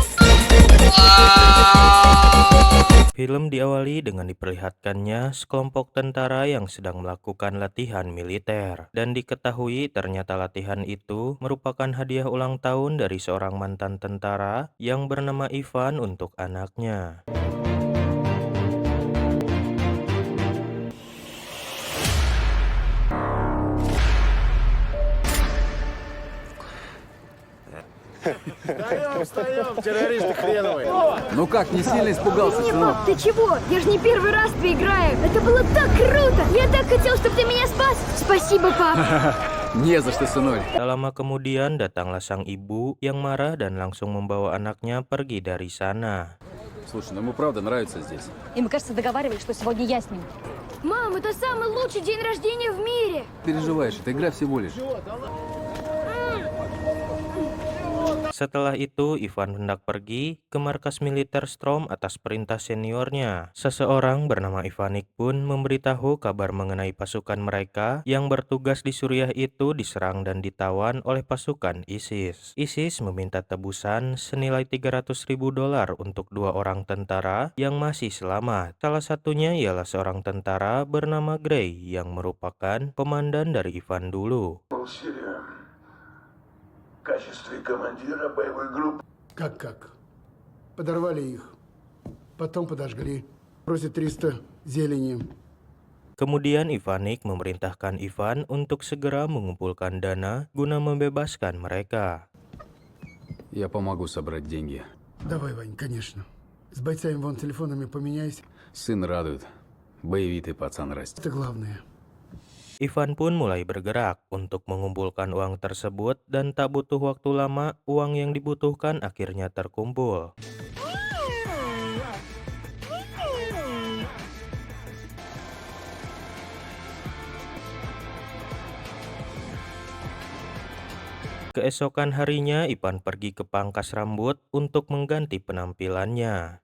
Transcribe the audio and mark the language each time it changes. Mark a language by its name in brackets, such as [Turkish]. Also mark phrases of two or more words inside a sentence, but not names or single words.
[Indonesian] Film diawali dengan diperlihatkannya sekelompok tentara yang sedang melakukan latihan militer. Dan diketahui ternyata latihan itu merupakan hadiah ulang tahun dari seorang mantan tentara yang bernama Ivan untuk anaknya. [Russian] Встаем, террористы хреновые. Ну как, не сильно испугался, сынок? Ты чего? Я же не первый раз играю. Это было так круто. Я так хотел, чтобы ты меня спас. Спасибо, пап. Не за что, сынуль. [Indonesian] Tak lama kemudian datanglah sang ibu yang marah dan langsung membawa anaknya pergi dari sana. [Russian] Слушай, ну ему правда нравится здесь. И мы, кажется, договаривались, что сегодня я с ним. Мам, это самый лучший день рождения в мире. Переживаешь, это игра всего лишь. [Indonesian] Setelah itu, Ivan hendak pergi ke markas militer Strom atas perintah seniornya. Seseorang bernama Ivanik pun memberitahu kabar mengenai pasukan mereka yang bertugas di Suriah itu diserang dan ditawan oleh pasukan ISIS. ISIS meminta tebusan senilai $300.000 untuk 2 orang tentara yang masih selamat. Salah satunya ialah seorang tentara bernama Gray yang merupakan komandan dari Ivan dulu. [Russian] В качестве командира боевой группы. Как? Подорвали их. Потом подожгли. Просит 300 зелени. [Indonesian] Kemudian Ivanik memerintahkan Ivan untuk segera mengumpulkan dana guna membebaskan mereka. [Russian] Я помогу собрать деньги. Давай, Вань, конечно. С бойцами вон телефонами поменяйся. Сын радует. Боевитый пацан растет. Это главное. [Indonesian] Ivan pun mulai bergerak untuk mengumpulkan uang tersebut dan tak butuh waktu lama uang yang dibutuhkan akhirnya terkumpul. Keesokan harinya, Ivan pergi ke pangkas rambut untuk mengganti penampilannya.